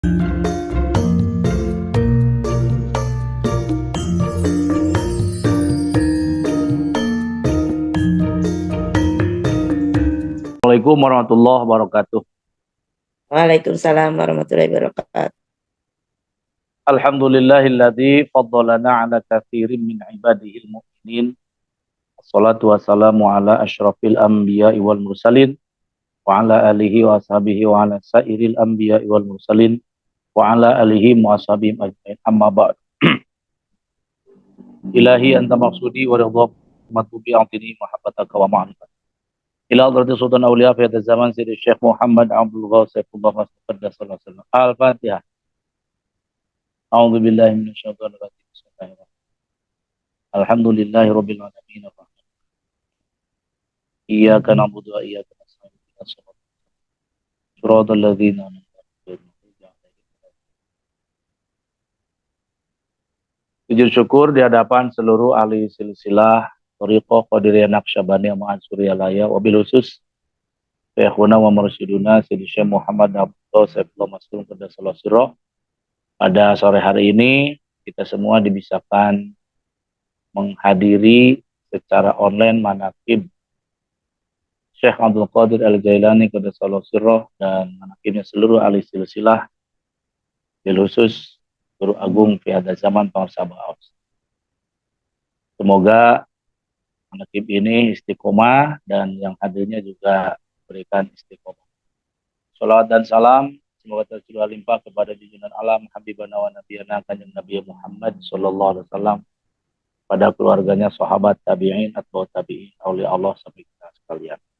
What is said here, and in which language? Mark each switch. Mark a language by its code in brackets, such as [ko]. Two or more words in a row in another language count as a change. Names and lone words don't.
[ar] السلام عليكم ورحمة الله وبركاته. وعليكم السلام ورحمة الله وبركاته. الحمد لله الذي فضلنا على كثير من عباده المؤمنين. والصلاة والسلام على أشرف الأنبياء والمرسلين وعلى آله وأصحابه وعلى سائر الأنبياء والمرسلين وعلى آله وأصحابهم أجمعين. أما بعد. إلهي أنت مقصودي ورضاك مطلوبي أعطني محبتك ومعرفتك. إلى حضرة سلطان الأولياء في هذا الزمان سيدي شيخ محمد عبد الغوث سيف الله مسعود صلى الله عليه وسلم. الفاتحة. أعوذ بالله من الشيطان الرجيم. بسم الله الرحمن الرحيم. الحمد لله رب العالمين. إياك نعبد وإياك نستعين. صراط الذين أنعمت عليهم. [id] Sujud syukur di hadapan seluruh ahli silsilah Thariqah Qadiriyah Naqsyabandiyah Ma'asyuriyah Laya, [ar] وبالخصوص شيخنا ومرشدنا [id] Sayyidi Syekh Muhammad Abdul Saifullah Mas'ud [ar] قدس الله سره. [id] Pada sore hari ini kita semua dibisakan menghadiri secara online manaqib Syekh Abdul Qadir Al-Jailani [ar] قدس الله سره [id] dan manaqibnya seluruh ahli silsilah, [ar] بالخصوص [id] Guru Agung [ar] في هذا الزمان [id] Pangarsa Baos. Semoga manaqib ini istiqomah dan yang hadirnya juga berikan istiqomah. Salawat dan salam semoga tercurah limpah kepada junjungan alam [ar] حبيبنا ونبينا [id] Kanjeng Nabi Muhammad [ar] صلى الله عليه وسلم, [id] pada keluarganya, sahabat, tabi'in, [ar] أتباع التابعين, أولياء الله [id] sampai kita sekalian.